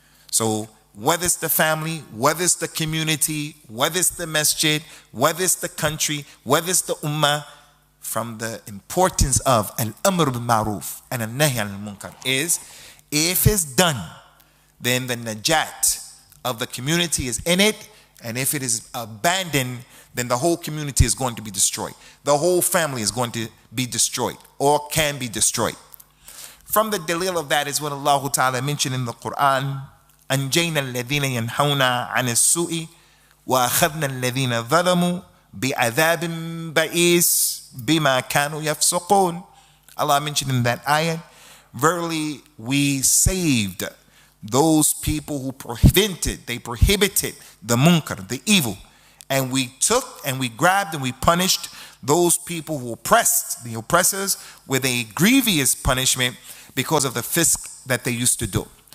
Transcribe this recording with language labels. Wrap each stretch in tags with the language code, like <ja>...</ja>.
<en>So whether it's the family, whether it's the community, whether it's the masjid, whether it's the country, whether it's the ummah, from the importance of al-amr bil-ma'ruf and al-nahy al-munkar is, if it's done, then the najat of the community is in it, and if it is abandoned, then the whole community is going to be destroyed. The whole family is going to be destroyed or can be destroyed. From the dalil of that is what Allah Ta'ala mentioned in the Qur'an,</en> <ar>أنجينا الذين ينهون عن السوء وأخذنا الذين ظلموا بعذاب بئيس بما كانوا يفسقون.</ar> <en>Allah mentioned in that ayat, verily we saved those people who prohibited the munkar, the evil, and we took and we grabbed and we punished those people who oppressed, the oppressors, with a grievous punishment because of the fisk that they used to do.</en>